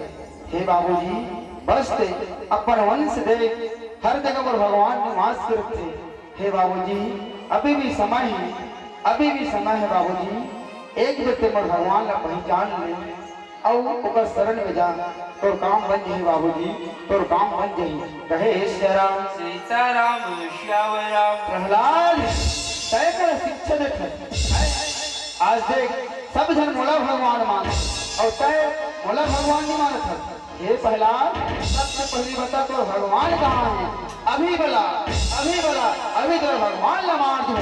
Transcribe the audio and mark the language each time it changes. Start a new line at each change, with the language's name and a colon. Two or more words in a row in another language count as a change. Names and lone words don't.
Chhattisgarhi: हे बाबूजी, बस ते अपन वंश देख हर जगह मोर भगवान निवास करते। हे बाबूजी, अभी भी समय है, अभी भी समय है बाबूजी। एक बेटे मोर भगवान ला पहचान ले और ओकर शरण में जा, तोर काम बन जाही बाबूजी, तोर काम बन जाही। कहे श्री राम सीताराम श्याम राम। प्रहलाद, तय कर शिक्षा देख, आज देख सब जन मोला भगवान मान और तय मोला भगवान नहीं मानत है। हे प्रहलाद, सबसे पहली बता तो भगवान कहाँ है? अभी बोला, अभी बोला, अभी तो भगवान ला मार दूं।